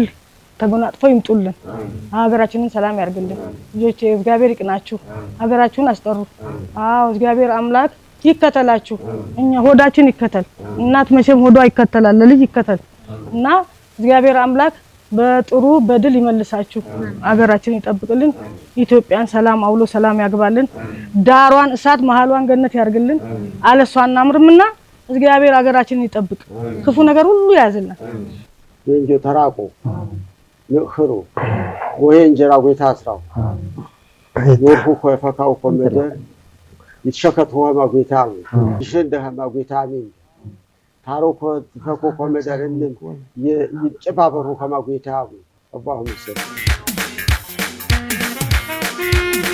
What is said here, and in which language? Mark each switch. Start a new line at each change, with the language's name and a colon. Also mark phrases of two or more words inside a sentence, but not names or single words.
Amharic: ተጎናጥፈው ይምጡልን። ሀገራችንን ሰላም ያርግልን። ልጆቼ እግዚአብሔር ይቅናችሁ፣ ሀገራችሁን አስጠሩ። አዎ እግዚአብሔር አምላክ ይከተላችሁ። እኛ ሆዳችን ይከተል። እናት መቼም ሆዷ ይከተላል፣ ለልጅ ይከተል እና እግዚአብሔር አምላክ በጥሩ በድል ይመልሳችሁ። ሀገራችንን ይጠብቅልን። ኢትዮጵያን ሰላም አውሎ ሰላም ያግባልን። ዳሯን እሳት መሃሏን ገነት ያርግልን። አለሷና አምርምና እግዚአብሔር ሀገራችንን ይጠብቅ። ክፉ ነገር ሁሉ ያዝልን።
Sebat Bet Gurage: ደንጆ ተራቆ ንኽሩ ወይ እንጀራ ጎይታ አስራው ወርሁ ኮፈካው ኮመደ ይትሸከት ሆማ ጎይታው ይሸንደህ ማጎይታሚ ታሮኮ ፈኮ ኮመደረንም ይጭባበሩ ከማጎይታው አባሁ መስል